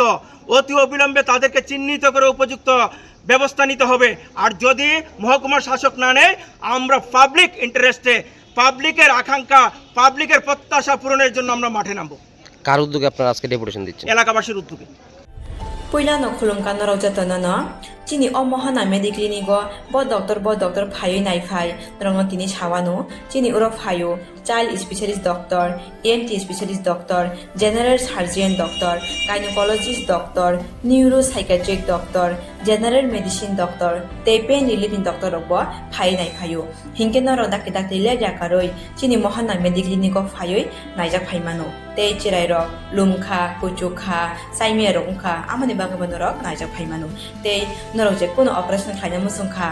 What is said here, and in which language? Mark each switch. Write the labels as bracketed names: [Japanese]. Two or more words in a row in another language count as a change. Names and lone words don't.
[Bangla] অতি অবিলম্বে তাদেরকে চিহ্নিত করে উপযুক্ত ব্যবস্থা নিতে হবে। আর যদি মহকুমা শাসক না নেয়, আমরা [English] public interest, [Bangla] পাবলিকের আকাঙ্ক্ষা, পাবলিকের প্রত্যাশা পূরণের জন্য আমরা মাঠে নামব। কার উদ্যোগে আপনারা আজকে ডেপুটেশন দিচ্ছেন? এলাকাবাসীর উদ্যোগে। [Kok Borok] Puilano khulumkan narau jatana chini omohana mediclinigo bo doctor phayo nai phai rongo tini sawano chini uro phayo [English] child specialist doctor, ENT specialist doctor, general surgeon doctor, gynecologist doctor, neuropsychiatric doctor, general medicine doctor, [Kok Borok] tei [English] pain relieving doctor [Kok Borok] robo phai nai phayo hingke naro dakte le jakaroi chini mohana mediclinigo phayo naijak phaimano tei chirai ro lumkha kuchukha saimia ro ungkha amani bagabano naijak phaimano tei naro je kono operation khaina musungkha